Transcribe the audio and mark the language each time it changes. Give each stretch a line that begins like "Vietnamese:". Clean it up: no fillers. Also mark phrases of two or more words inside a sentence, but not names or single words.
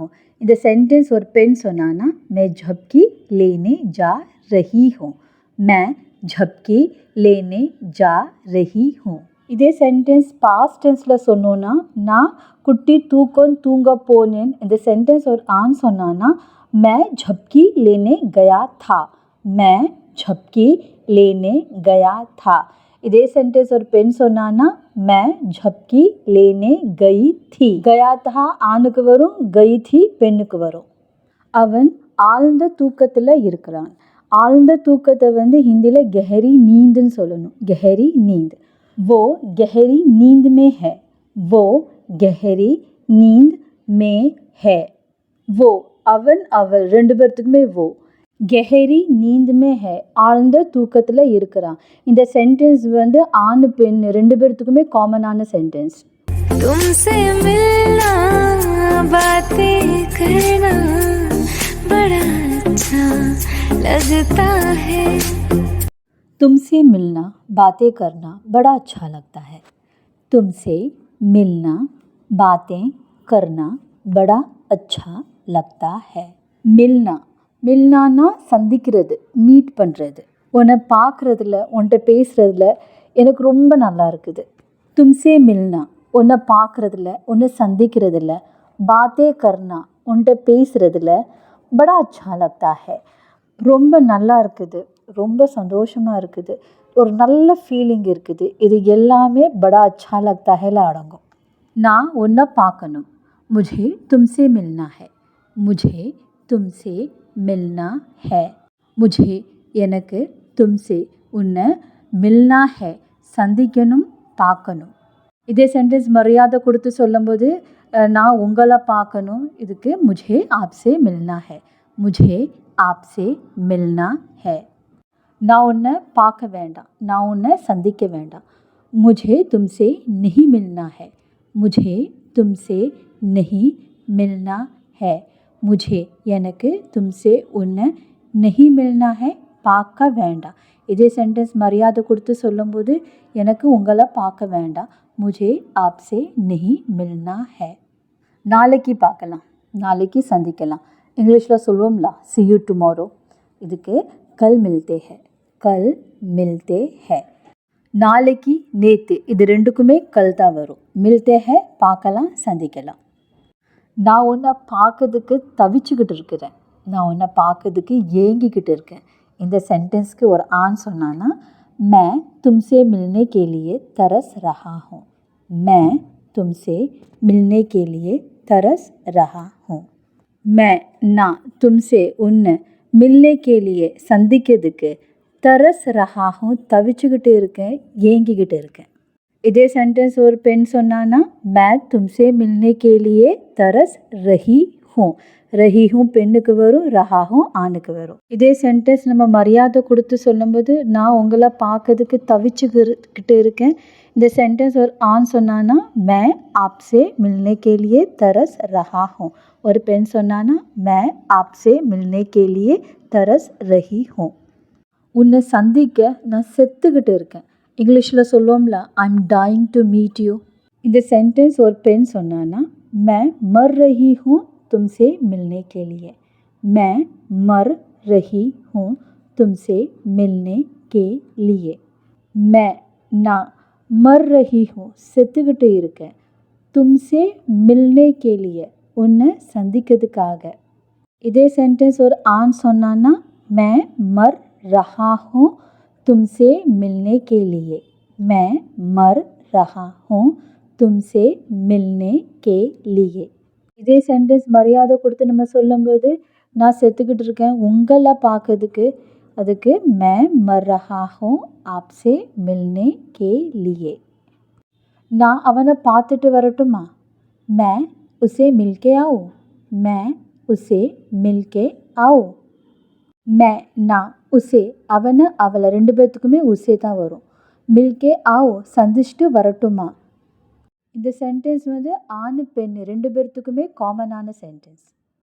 Tamil: இந்த சென்டென்ஸ் ஒரு பெண் சொன்னான்னா
Hindi: मैं झपकी लेने जा रही हूँ मैं झपकी लेने जा रही हूँ
Tamil: இதே சென்டென்ஸ் பாஸ்ட் டென்ஸில் சொன்னோன்னா நான் குட்டி தூக்கம் தூங்க போனேன் இந்த சென்டென்ஸ் ஒரு ஆண் சொன்னான்னா
Hindi: मैं झपकी लेने गया था मैं झपकी लेने गया था
Tamil: இதே சென்டென்ஸ் ஒரு பெண் சொன்னான்னா
Hindi: मैं झपकी लेने गई थी. गया था
Tamil: ஆணுக்கு வரும்,
Hindi: गई थी
Tamil: பெண்ணுக்கு வரும். அவன் ஆழ்ந்த தூக்கத்தில் இருக்கிறான். ஆழ்ந்த தூக்கத்தை ஹிந்தியில் கெஹரி நீந்துன்னு சொல்லணும்.
Hindi: गहरी नींद. वो गहरी नींद में है. वो गहरी नींद में है.
Tamil: वो அவன் அவள் ரெண்டு பேர்த்துக்குமே वो.
Hindi: गहरी नींद में है
Tamil: ஆழ்ந்த தூக்கத்தில் இருக்கிறான். இந்த சென்டென்ஸ் ஆண் பெண் ரெண்டு பேர்த்துக்குமே காமனான சென்டென்ஸ்.
Hindi: तुमसे मिलना बातें करना बड़ा अच्छा लगता है. तुमसे मिलना बातें करना बड़ा अच्छा लगता है. तुमसे मिलना बातें करना बड़ा अच्छा लगता है.
Tamil: मिलना மில்னானா சந்திக்கிறது, மீட் பண்ணுறது. உன்னை பார்க்குறதுல, உன்கிட்ட பேசுகிறதுல எனக்கு ரொம்ப நல்லா இருக்குது.
Hindi: तुमसे मिलना
Tamil: உன்னை பார்க்குறதுல, உன்னை சந்திக்கிறதுல,
Hindi: बातें करना
Tamil: உன்கிட்ட பேசுகிறதுல,
Hindi: बड़ा अच्छा लगता है
Tamil: ரொம்ப நல்லா இருக்குது, ரொம்ப சந்தோஷமாக இருக்குது, ஒரு நல்ல ஃபீலிங் இருக்குது. இது எல்லாமே
Hindi: बड़ा अच्छा लगता
Tamil: ஹேல அடங்கும். நான் உன்னை பார்க்கணும்.
Hindi: முझे तुमसे मिलना है. मुझे तुमसे मिलना है.
Tamil: मुझे எனக்கு तुमसे உன்னை
Hindi: मिलना है
Tamil: சந்திக்கணும், பார்க்கணும். இதே சென்டென்ஸ் மரியாதை கொடுத்து சொல்லும்போது நான் உங்களை பார்க்கணும்.
Hindi: இதுக்கு मुझे आपसे मिलना है. मुझे आपसे मिलना है.
Tamil: நான் உன்னை பார்க்க வேண்டாம், நான் உன்னை சந்திக்க வேண்டாம்.
Hindi: मुझे तुमसे नहीं मिलना है. मुझे तुमसे नहीं मिलना है. मुझे எனக்கு तुमसे உன்னை नहीं मिलना है
Tamil: பார்க்க வேண்டாம். இதே சென்டென்ஸ் மரியாதை கொடுத்து சொல்லும்போது எனக்கு உங்களை பார்க்க வேண்டாம்.
Hindi: मुझे आपसे नहीं मिलना है.
Tamil: நாளைக்கு பார்க்கலாம், நாளைக்கு சந்திக்கலாம். இங்கிலீஷில் சொல்லுவோம்ல
English: see you tomorrow.
Hindi: இதுக்கு कल मिलते हैं. कल मिलते हैं.
Tamil: நாளைக்கு, நேற்று இது ரெண்டுக்குமே கல் தான் வரும்.
Hindi: मिलते हैं
Tamil: பார்க்கலாம், சந்திக்கலாம். நான் உன்னை பார்க்கறதுக்கு தவிச்சுக்கிட்டு இருக்கிறேன், நான் உன்னை பார்க்கறதுக்கு ஏங்கிக்கிட்டு இருக்கேன். இந்த சென்டென்ஸ்க்கு ஒரு ஆண் சொன்னான்னா
Hindi: मैं तुमसे मिलने के लिए तरस रहा हूँ. मैं तुमसे मिलने के लिए तरस रहा हूँ. मैं நான் तुमसे உன்னை मिलने के लिए சந்திக்கிறதுக்கு तरस रहा हूँ
Tamil: தவிச்சுக்கிட்டு இருக்கேன், ஏங்கிக்கிட்டு இருக்கேன். இதே சென்டென்ஸ் ஒரு பெண் சொன்னான்னா
Hindi: मैं तुमसे मिलने के लिए तरस रही हूँ. रही हूँ
Tamil: பெண்ணுக்கு வரும்,
Hindi: रहा हूँ
Tamil: ஆணுக்கு வரும். இதே சென்டென்ஸ் நம்ம மரியாதை கொடுத்து சொல்லும்போது நான் உங்களை பார்க்கறதுக்கு தவிச்சுக்கிட்டு இருக்கேன். இந்த சென்டென்ஸ் ஒரு ஆண் சொன்னான்னா
Hindi: मैं आपसे मिलने के लिए तरस रहा हूँ.
Tamil: ஒரு பெண் சொன்னான்னா
Hindi: मैं आपसे मिलने के लिए तरस रही हूँ.
Tamil: உன்னை சந்திக்க நான் செத்துக்கிட்டு இருக்கேன். இங்கிலீஷில் சொல்லுவோம்ல
English: I am dying to meet you.
Tamil: இந்த சென்டென்ஸ் ஒரு பெண் சொன்னான்னா
Hindi: मैं मर रही हूँ तुमसे मिलने के लिए. मैं मर रही हूँ तुमसे मिलने के लिए. मैं நான் मर रही हूँ
Tamil: செத்துக்கிட்டு இருக்கேன்.
Hindi: तुमसे मिलने के लिए
Tamil: உன்னை சந்திக்கிறதுக்காக. இதே சென்டென்ஸ் ஒரு ஆண் சொன்னான்னா
Hindi: मैं मर रहा हूँ तुमसे मिलने के लिए. मैं मर रहा हूँ तुमसे मिलने के लिए.
Tamil: இதே சென்டென்ஸ் மரியாதை கொடுத்து நம்ம சொல்லும்போது நான் செத்துக்கிட்டு இருக்கேன் உங்களை பார்க்கறதுக்கு, அதுக்கு
Hindi: मैं मर रहा हूँ आपसे मिलने के लिए.
Tamil: நான் அவனை பார்த்துட்டு வரட்டுமா?
Hindi: मैं उसे मिलके आऊँ. मैं उसे मिलके आऊँ.
Tamil: मैं நான் உசே அவனை அவளை ரெண்டு பேர்த்துக்குமே உசே தான் வரும்.
Hindi: मिलके आओ
Tamil: சந்திச்சுட்டு வரட்டுமா. இந்த சென்டென்ஸ் ஆண் பெண் ரெண்டு பேர்த்துக்குமே காமனான சென்டென்ஸ்.